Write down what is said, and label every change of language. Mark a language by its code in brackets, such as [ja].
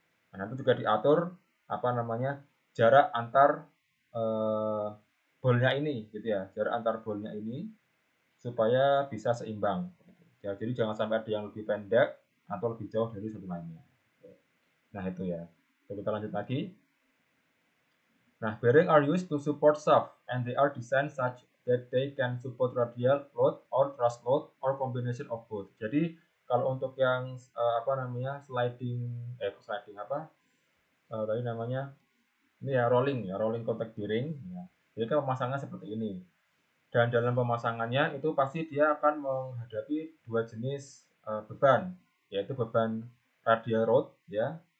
[id] Nah, nanti juga diatur apa namanya jarak antar bolnya ini gitu ya, jarak antar bolnya ini supaya bisa seimbang. Ya, jadi jangan sampai ada yang lebih pendek atau lebih jauh dari satu lainnya. Nah itu ya. Kita lanjut lagi. [en] Nah, bearing are used to support shaft and they are designed such that they can support radial load or thrust load or combination of both. [id] Jadi kalau untuk yang apa namanya sliding apa tadi namanya ini ya rolling contact bearing ya. Jadi kan pemasangan seperti ini. Dan dalam pemasangannya itu pasti dia akan menghadapi dua jenis beban, yaitu beban radial load ya.